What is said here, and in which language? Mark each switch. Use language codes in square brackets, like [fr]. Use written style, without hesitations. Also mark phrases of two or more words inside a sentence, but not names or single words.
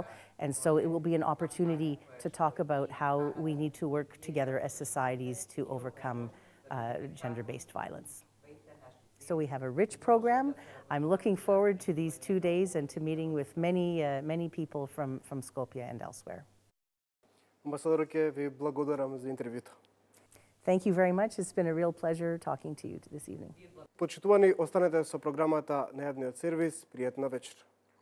[en] And so it will be an opportunity to talk about how we need to work together as societies to overcome gender-based violence. So we have a rich program. I'm looking forward to these 2 days and to meeting with many people from Skopje and elsewhere. [mk] Амбасадорке, ви благодарам за интервјуто. [en] Thank you very much. It's been a real pleasure talking to you this evening. [mk] Почитувани, останете со програмата на јавниот сервис. Пријатна вечер.